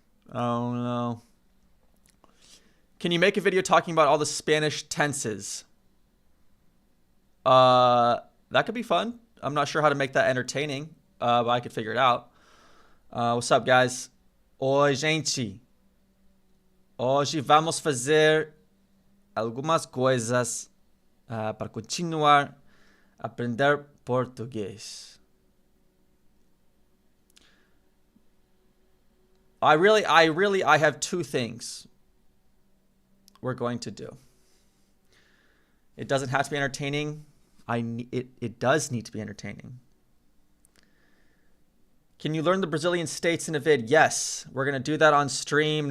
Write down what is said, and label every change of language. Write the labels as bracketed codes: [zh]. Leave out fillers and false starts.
[en] I don't know. Can you make a video talking about all the Spanish tenses? That could be fun. I'm not sure how to make that entertaining, but I could figure it out. What's up, guys? [pt] Oi, gente. Hoje vamos fazer algumas coisas para continuar a aprender português. [en] I have 2 things we're going to do. It doesn't have to be entertaining. It does need to be entertaining. Can you learn the Brazilian states in a vid? Yes, we're going to do that on stream.